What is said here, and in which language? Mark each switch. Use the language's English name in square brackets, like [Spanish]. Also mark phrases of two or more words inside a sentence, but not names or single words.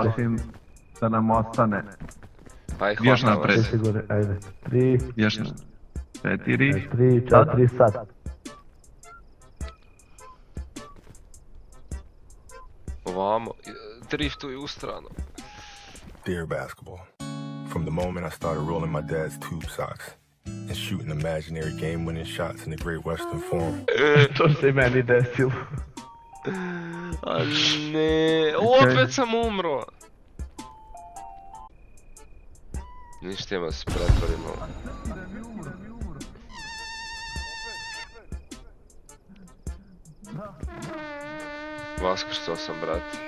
[Serbian] prosim da nam ostane. Ajde, Još hvala napred. vas. Sigurno, ajde. 3, Još ne. 4. 3, 4, sad. Ovamo, driftuju u stranu. [English] Dear basketball, from the moment I started rolling my dad's tube socks and shooting imaginary game-winning shots in the Great Western Forum, [Serbian] To se i meni desilo. A ne, opet sam umro. Ništa ima se pretvorimo. Vaskrstao sam, brat.